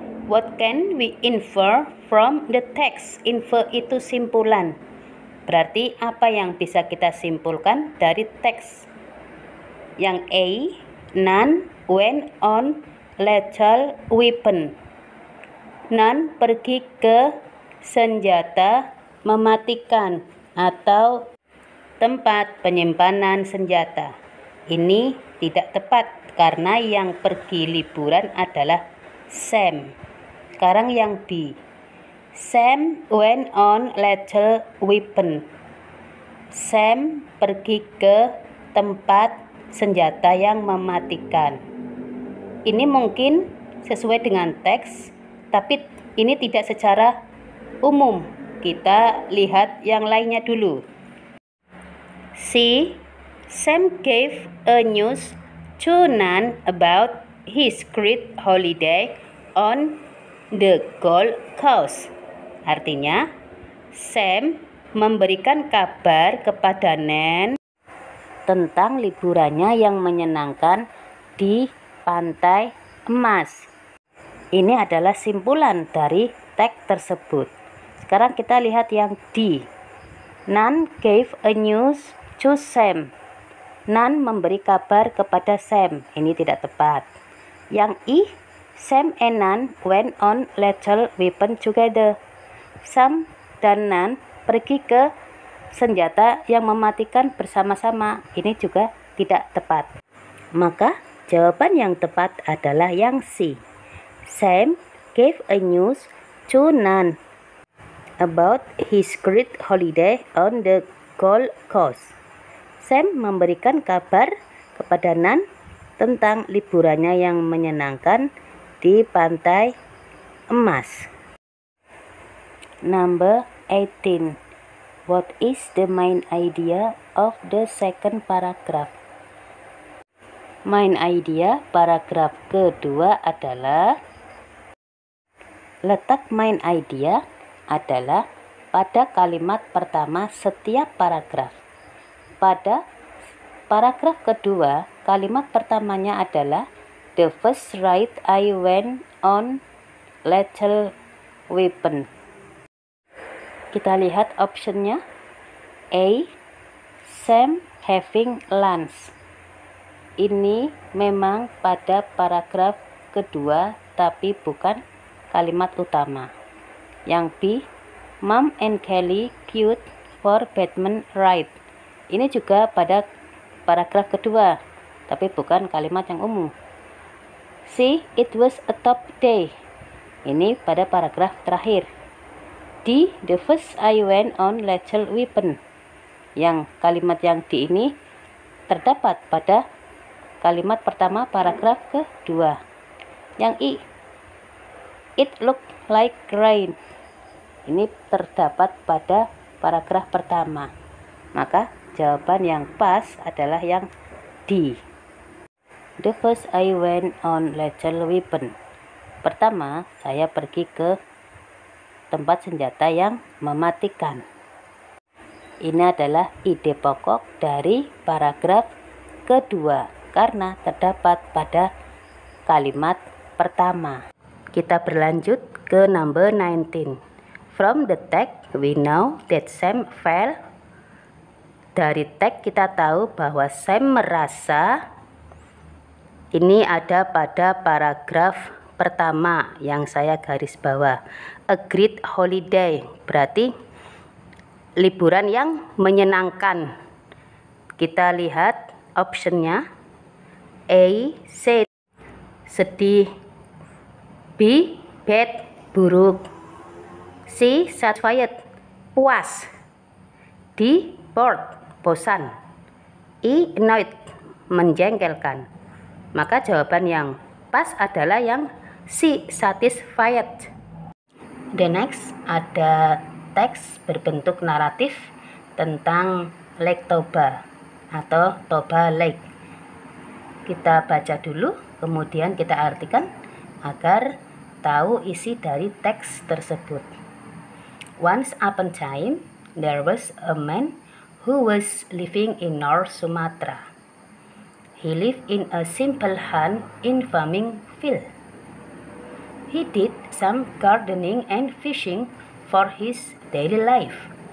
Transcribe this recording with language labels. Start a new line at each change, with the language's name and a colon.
English: What can we infer from the text?
Indonesian: Infer itu simpulan. Berarti apa yang bisa kita simpulkan dari teks? Yang A,
English: Nan went on lethal weapon.
Indonesian: Nan pergi ke senjata mematikan atau tempat penyimpanan senjata. Ini tidak tepat karena yang pergi liburan adalah Sam. Sekarang yang B.
English: Sam went on lethal weapon.
Indonesian: Sam pergi ke tempat senjata yang mematikan. Ini mungkin sesuai dengan teks, tapi ini tidak secara umum. Kita lihat yang lainnya dulu. C.
English: Sam gave a news to Nan about his great holiday on the Gold Coast.
Indonesian: Artinya, Sam memberikan kabar kepada Nan tentang liburannya yang menyenangkan di Pantai Emas. Ini adalah simpulan dari teks tersebut. Sekarang kita lihat yang D.
English: Nan gave a news to Sam.
Indonesian: Nan memberi kabar kepada Sam. Ini tidak tepat. Yang I.
English: Sam and Nan went on lethal weapon together.
Indonesian: Sam dan Nan pergi ke senjata yang mematikan bersama-sama. Ini juga tidak tepat. Maka jawaban yang tepat adalah yang C.
English: Sam gave a news to Nan about his great holiday on the Gold Coast.
Indonesian: Sam memberikan kabar kepada Nan tentang liburannya yang menyenangkan di Pantai Emas.
English: Number 18. What is the main idea of the second paragraph?
Indonesian: Main idea paragraf kedua adalah letak main idea adalah pada kalimat pertama setiap paragraf. Pada paragraf kedua, kalimat pertamanya adalah
English: the first ride I went on lethal weapon.
Indonesian: Kita lihat optionnya. A.
English: Sam having lunch.
Indonesian: Ini memang pada paragraf kedua tapi bukan kalimat utama. Yang B.
English: Mom and Kelly queued for Batman ride.
Indonesian: Ini juga pada paragraf kedua tapi bukan kalimat yang umum. C.
English: It was a top day.
Indonesian: Ini pada paragraf terakhir. D.
English: The first I went on Lethal Weapon.
Indonesian: Yang kalimat yang D ini terdapat pada kalimat pertama paragraf kedua. Yang I.
English: It looked like rain.
Indonesian: Ini terdapat pada paragraf pertama. Maka jawaban yang pas adalah yang D.
English: The first I went on Lethal Weapon.
Indonesian: Pertama, saya pergi ke tempat senjata yang mematikan. Ini adalah ide pokok dari paragraf kedua karena terdapat pada kalimat pertama. Kita berlanjut ke number 19.
English: From the text we know that Sam felt.
Indonesian: Dari teks kita tahu bahwa Sam merasa. Ini ada pada paragraf pertama yang saya garis bawah.
English: A great holiday
Indonesian: berarti liburan yang menyenangkan. Kita lihat optionnya. A. Sad, sedih. B. Bad, buruk. C. Satisfied, puas. D. Bored, bosan. E. Annoyed, menjengkelkan. Maka jawaban yang pas adalah yang C. Satisfied.
English: The next
Indonesian: ada teks berbentuk naratif tentang Lake Toba atau Toba Lake. Kita baca dulu, kemudian kita artikan agar tahu isi dari teks tersebut.
English: Once upon a time, there was a man who was living in North Sumatra. He lived in a simple hut in farming field. He did some gardening and fishing for his daily life.